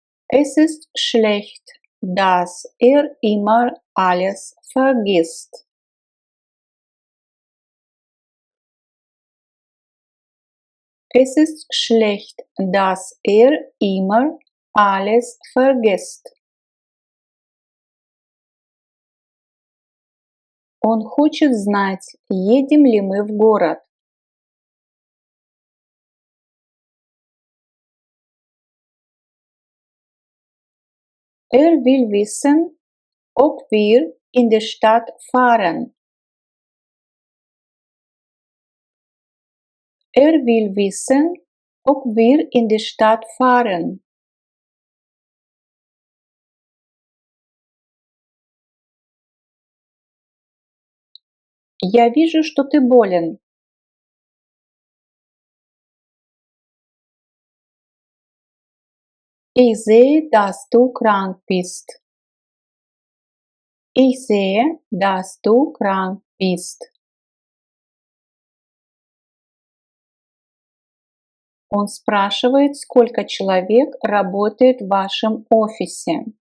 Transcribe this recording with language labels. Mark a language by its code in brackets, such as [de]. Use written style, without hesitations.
[de] Es ist schlecht, dass immer alles vergisst. Es ist schlecht, dass immer alles vergisst. [ru] Он хочет знать, едем ли мы в город. [de] Will wissen, ob wir in die Stadt fahren. Will wissen, ob wir in die Stadt fahren. [ru] Я вижу, что ты болен. [de] Ich sehe, dass du krank bist. Ich sehe, dass du krank bist. [ru] Он спрашивает, сколько человек работает в вашем офисе.